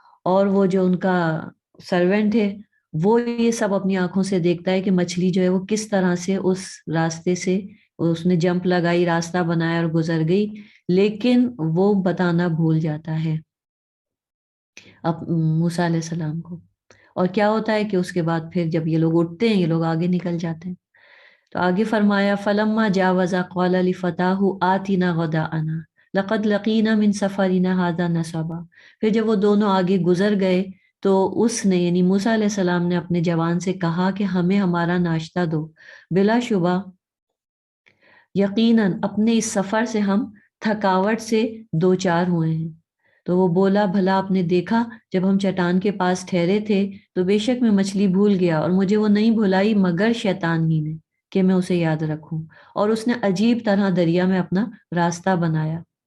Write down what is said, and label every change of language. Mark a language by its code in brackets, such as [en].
[ur] اور وہ جو ان کا سرونٹ ہے وہ یہ سب اپنی آنکھوں سے دیکھتا ہے کہ مچھلی جو ہے وہ کس طرح سے اس راستے سے اس نے جمپ لگائی، راستہ بنایا اور گزر گئی، لیکن وہ بتانا بھول جاتا ہے اب موسیٰ علیہ السلام کو. اور کیا ہوتا ہے کہ اس کے بعد پھر جب یہ لوگ اٹھتے ہیں، یہ لوگ آگے نکل جاتے ہیں. تو آگے فرمایا [ar] فلما جاوزا قال لفتاہ آتنا غداءنا لقد لقینا من سفرنا هذا نصبا. [ur] پھر جب وہ دونوں آگے گزر گئے تو اس نے یعنی موسیٰ علیہ السلام نے اپنے جوان سے کہا کہ ہمیں ہمارا ناشتہ دو، بلا شبہ یقیناً اپنے اس سفر سے ہم تھکاوٹ سے دو چار ہوئے ہیں. تو وہ بولا بھلا آپ نے دیکھا جب ہم چٹان کے پاس ٹھہرے تھے تو بے شک میں مچھلی بھول گیا، اور مجھے وہ نہیں بھلائی مگر شیطان ہی نے کہ میں اسے یاد رکھوں، اور اس نے عجیب طرح دریا میں اپنا راستہ بنایا.